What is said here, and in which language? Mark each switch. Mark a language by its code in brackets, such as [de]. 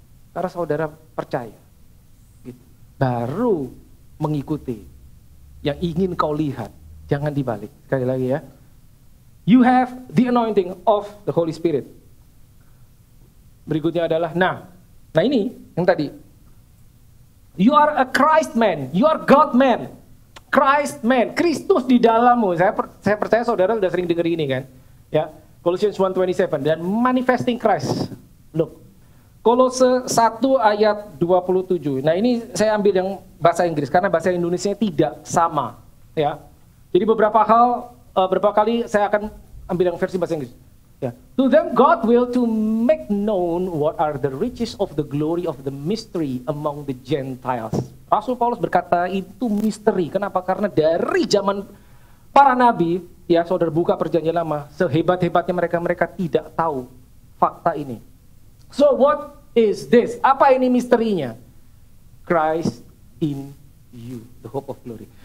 [id] Karena saudara percaya. Gitu. Baru mengikuti yang ingin kau lihat. Jangan dibalik. Sekali lagi ya. [en] You have the anointing of the Holy Spirit. [id] Berikutnya adalah, nah ini yang tadi. [en] You are a Christ man, you are God man. [id] Christ man, Kristus di dalammu. Saya percaya saudara sudah sering dengar ini kan. Ya, Colossians 1:27 dan manifesting Christ. [en] Look, [id] Kolose 1 ayat 27. Nah ini saya ambil yang bahasa Inggris karena bahasa Indonesia tidak sama. Ya, jadi beberapa kali saya akan ambil yang versi bahasa Inggris. Ya. [en] To them God will to make known what are the riches of the glory of the mystery among the Gentiles. [id] Rasul Paulus berkata itu misteri. Kenapa? Karena dari zaman para nabi, ya saudara buka perjanjian lama, sehebat-hebatnya mereka tidak tahu fakta ini. [en] So what is this? [id] Apa ini misterinya? [en] Christ in you, the hope of glory.